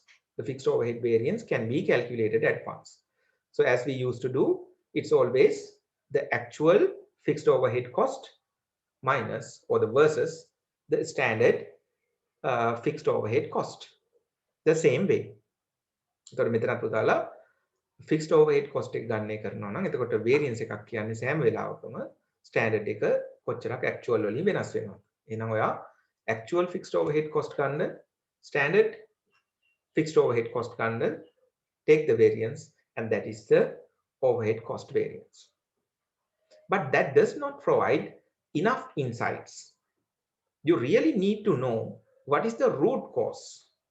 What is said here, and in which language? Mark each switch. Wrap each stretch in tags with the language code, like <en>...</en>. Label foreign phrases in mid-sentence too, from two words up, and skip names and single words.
<en>The fixed overhead variance can be calculated at once. So as we used to do, it's always the actual fixed overhead cost minus or the versus the standard fixed overhead cost. The same way.</en> <si>එතකොට මෙතනත් පුතාලා</si> <en>fixed overhead cost</en> <si>එක ගන්න කරනවා නම් එතකොට variance එකක් කියන්නේ සෑම වෙලාවකම standard එක කොච්චරක් actual වලින් වෙනස් වෙනවා. එහෙනම් ඔයා</si> <en>actual fixed overhead cost ගන්න standard fixed overhead cost gonna take the variance, and that is the overhead cost variance. But that does not provide enough insights. You really need to know what is the root cause.</en>